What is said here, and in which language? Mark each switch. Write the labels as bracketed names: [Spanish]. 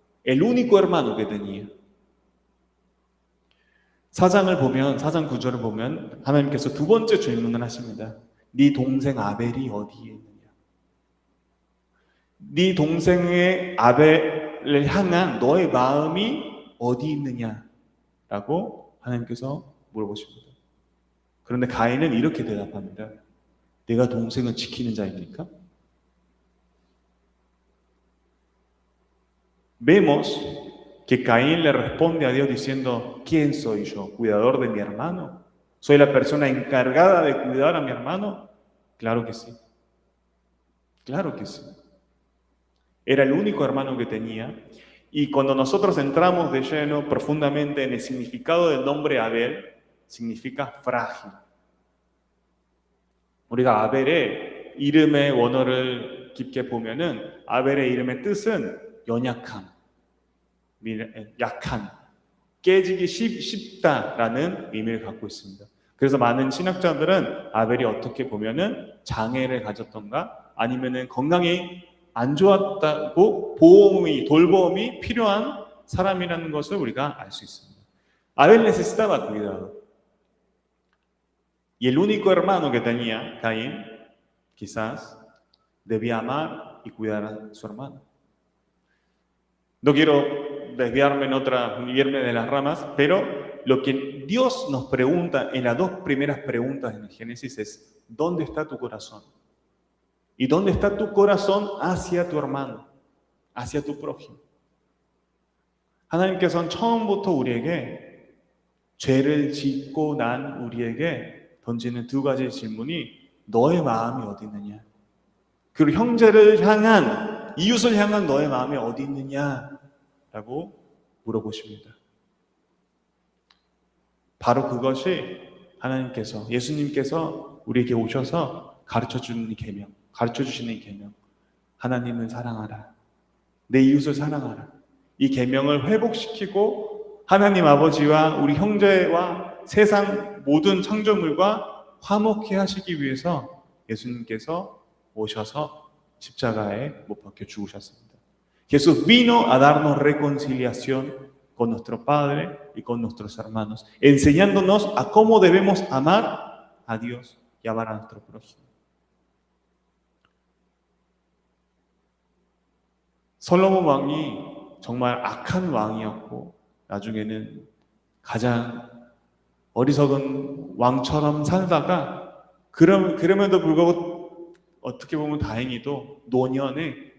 [Spanish] El único hermano que tenía. [Korean] 4장 9절을 보면 하나님께서 두 번째 질문을 하십니다. 네 동생 아벨이 어디에 있느냐? 네 동생의 아벨을 향한 너의 마음이 어디 있느냐라고 하나님께서 물어보십니다. 그런데 가인은 이렇게 대답합니다. 내가 동생을 지키는 자입니까? [Spanish] Vemos que Caín le responde a Dios diciendo, ¿quién soy yo? ¿Cuidador de mi hermano? ¿Soy la persona encargada de cuidar a mi hermano? Claro que sí. Claro que sí. Era el único hermano que tenía. Y cuando nosotros entramos de lleno profundamente en el significado del nombre Abel, significa frágil. [Korean] 우리가 아벨의 이름의 원어를 깊게 보면은 아벨의 이름의 뜻은 연약함, 약한, 깨지기 쉽다라는 의미를 갖고 있습니다. 그래서 많은 신학자들은 아벨이 어떻게 보면은 장애를 가졌던가 아니면은 건강이 안 좋았다고 돌봄이 필요한 사람이라는 것을 우리가 알 수 있습니다. [Spanish] Abel necesitaba cuidado. Y el único hermano que tenía, Caín, quizás, debía amar y cuidar a su hermano. No quiero irme de las ramas, pero lo que Dios nos pregunta en las dos primeras preguntas en el Génesis es, ¿dónde está tu corazón? ¿Y dónde está tu corazón hacia tu hermano, hacia tu prójimo? [Korean] 하나님께서는 처음부터 우리에게 죄를 짓고 난 우리에게 던지는 두 가지 질문이 너의 마음이 어디 있느냐? 그리고 형제를 향한, 이웃을 향한 너의 마음이 어디 있느냐라고 물어보십니다. 바로 그것이 하나님께서, 예수님께서 우리에게 오셔서 가르쳐주시는 이 계명. 하나님을 사랑하라. 내 이웃을 사랑하라. 이 계명을 회복시키고 하나님 아버지와 우리 형제와 세상 모든 창조물과 화목케 하시기 위해서 예수님께서 오셔서 십자가에 못 박혀 죽으셨습니다. [Spanish] Jesús vino a darnos reconciliación con nuestro Padre y con nuestros hermanos, enseñándonos a cómo debemos amar a Dios y amar a nuestro prójimo. [Korean] 솔로몬 왕이 정말 악한 왕이었고 나중에는 가장 어리석은 왕처럼 살다가 그럼에도 불구하고 어떻게 보면 다행히도 노년에